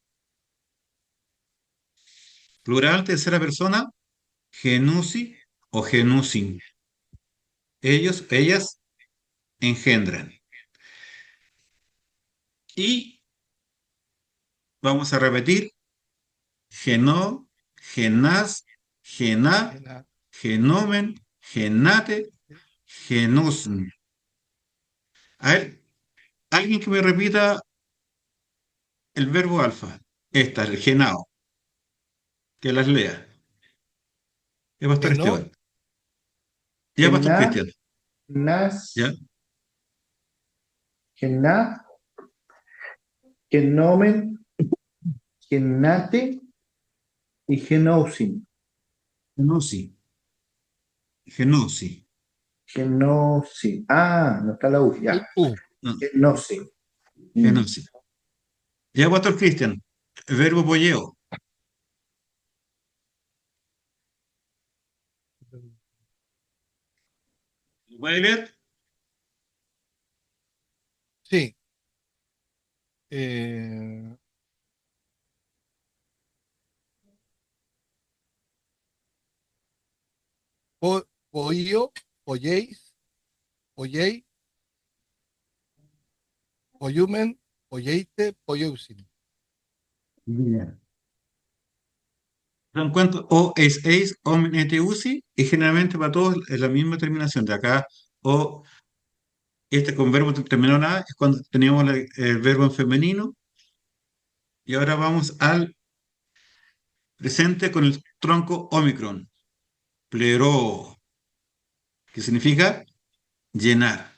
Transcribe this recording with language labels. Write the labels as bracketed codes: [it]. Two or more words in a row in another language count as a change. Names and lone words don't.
[es] Plural, tercera persona. [el] γεννῶσι ἢ γεννῶσιν. [es] Ellos, ellas engendran. Y vamos a repetir: [el] γεννῶ, γεννᾷς, γεννᾷ, Γεννα-- γεννῶμεν, γεννᾶτε, γεννῶσιν. [es] A ver, alguien que me repita el verbo alfa. Esta, el genao, que las lea. Ya, Pastor [el] Γεννω-- [es] Esteban. Ya, Pastor [el] Γεννᾷ, [es] Cristian. Ya, [el] νᾷς, γεννᾷ, γεννῶμεν, γεννᾶτε y γεννῶσιν. γεννῶσι, γεννῶσι. Γεννῶσι. [es] Ah, no está la U, ya. No, [el] Γεννῶσι. [es] genosi. Ya, Pastor Cristian. El verbo polleo. ¿Lo puede leer? Sí. [el] eh, ποιῶ, ποιεῖς, ποιεῖ, ποιοῦμεν, ποιεῖτε, ποιοῦσιν. [es] Bien. Dan cuenta, o es eis, omne usi, y generalmente para todos es la misma terminación. De acá, o este con verbo terminado en A es cuando teníamos el verbo en femenino, y ahora vamos al presente con el tronco omicron, plero, que significa llenar.